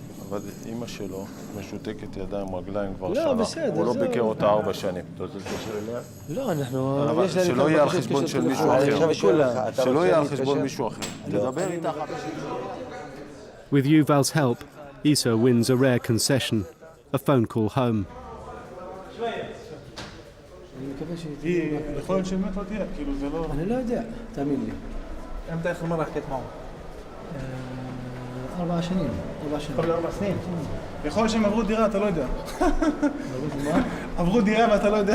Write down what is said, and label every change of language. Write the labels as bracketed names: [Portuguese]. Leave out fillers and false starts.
[Hebrew] אבל אמא שלו משותקת ידיים רגליים כבר שנה. הוא לא ביקר אותה 4 שנים. אתה רוצה להתקשר אליה? לא, אנחנו... אבל שלא יהיה על חשבון של מישהו אחר. שלא יהיה על חשבון מישהו אחר. תדבר איתך. [English] With Yuval's help, Issa wins a rare concession, a phone call home. [Hebrew] יכול להיות שמת לא תהיה, כאילו זה לא... אני לא יודע, תאמין לי. מתי אחרי מראה חכית מעו? 4 שנים. 4 שנים? יכול להיות שהם עברו דירה, אתה לא יודע. עברו דירה ואתה לא יודע.